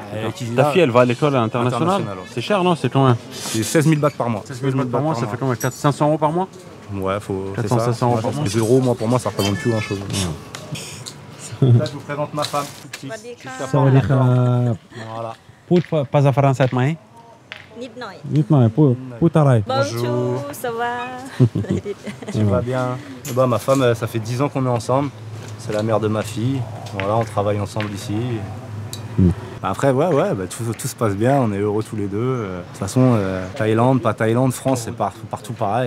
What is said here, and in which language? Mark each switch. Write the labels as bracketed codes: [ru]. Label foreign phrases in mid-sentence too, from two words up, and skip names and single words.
[fr] Ta fille, elle va à l'école internationale? C'est cher, non? C'est combien? C'est 16 000 bahts par mois. 16 000 bahts par mois, ça fait combien? 500 € par mois? Ouais, faut. 400-500 € par mois. Les euros, moi, pour moi, ça représente plus grand chose. Là, je vous présente ma femme. Voilà. [th] พูดภาษาฝรั่งเศสไหม นิดหน่อย นิดหน่อยพูดอะไร [fr] Bonjour, ça va? Tu vas bien? Bah, ma femme, ça fait 10 ans qu'on est ensemble. C'est la mère de ma fille. Voilà, on travaille ensemble ici. Après, ouais, bah, tout se passe bien, on est heureux tous les deux. De toute façon, Thaïlande, pas Thaïlande, France, c'est partout pareil.